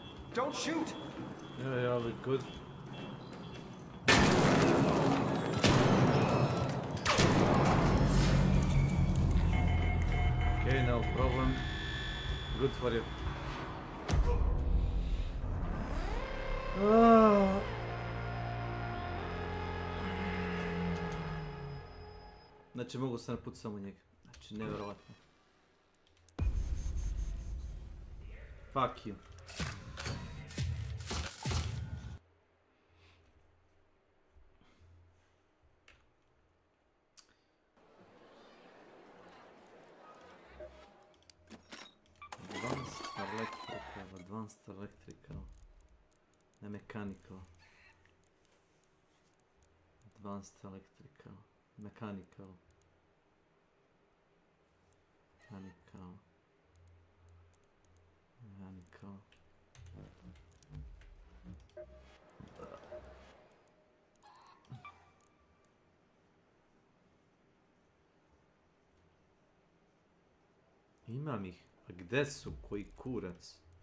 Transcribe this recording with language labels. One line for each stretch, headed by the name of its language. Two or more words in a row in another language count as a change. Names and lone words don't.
English: Don't shoot! Yeah, I'll be good. Okay, no problem. Good for you.
Bosnian: Znači mogu sam napucati samo njega. Znači nevjerovatno.
English: Fuck you. Advanced electrical. Ne mechanical. Advanced electrical. Mechanical. Mechanical. Mechanical.
Serbian: Imam ih. A gde su? Koji kurac?